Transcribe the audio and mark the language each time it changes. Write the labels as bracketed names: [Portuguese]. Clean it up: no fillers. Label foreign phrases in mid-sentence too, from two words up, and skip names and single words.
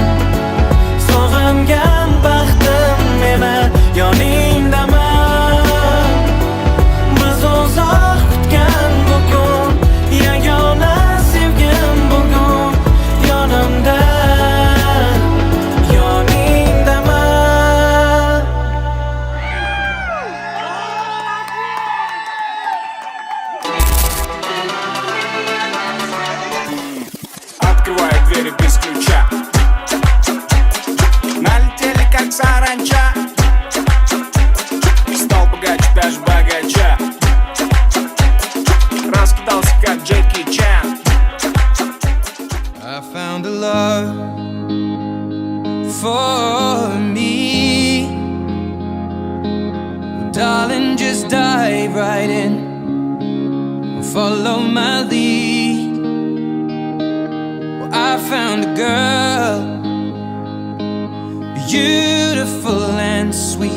[Uzbek] Sog'ingan baxtim meni yoningdaman. Biz uzoq kutgan bugun, yagona sevgim bugun yonimda, yoningdaman. [Russian] Открываю двери без ключа. Налетели как саранча. Стал богаче, даже богача. Раскидался как Джеки Чан. [English] I found a love for me. Well, darling, just dive right in and follow my lead. Well, I found a girl, beautiful and sweet.